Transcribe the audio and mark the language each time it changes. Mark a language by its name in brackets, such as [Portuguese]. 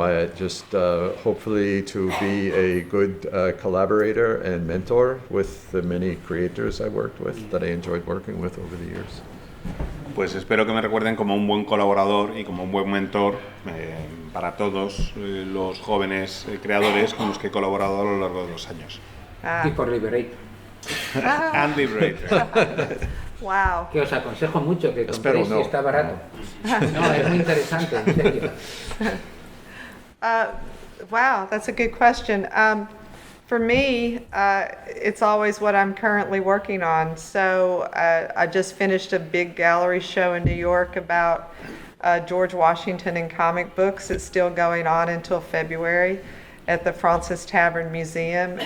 [English] I just hopefully to be a good collaborator and mentor with the many creators I worked with that I enjoyed working with over the years. [Spanish] Pues espero que me recuerden como un buen colaborador y como un buen mentor para todos los jóvenes creadores con los que he colaborado a lo largo de los años. Y por Liberator. [English] And Liberator. Wow. [Spanish] Que os aconsejo mucho que compréis si está barato. No, es muy interesante, en serio. [English] Wow, that's a good question. For me, it's always what I'm currently working on. So I just finished a big gallery show in New York about George Washington and comic books. It's still going on until February at the Francis Tavern Museum.